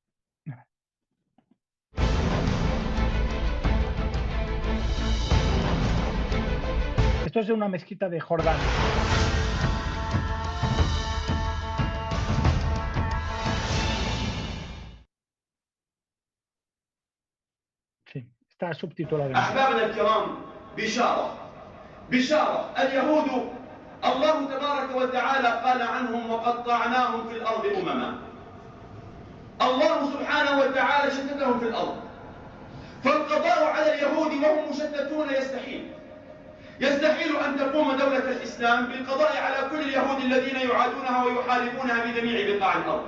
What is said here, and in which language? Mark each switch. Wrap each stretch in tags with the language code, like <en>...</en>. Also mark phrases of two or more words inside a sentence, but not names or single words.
<es>Esto es de una mezquita de Jordania. Sí, está subtitulado.</es> <ar>أحبابنا الكرام، بشارة اليهود الله تبارك وتعالى قال عنهم وقطعناهم في الأرض أمما. الله سبحانه وتعالى شتتهم في الأرض، فالقضاء على اليهود وهم مشتتون يستحيل أن تقوم دولة الإسلام بالقضاء على كل اليهود الذين يعادونها ويحاربونها بجميع بقاع الأرض.</ar>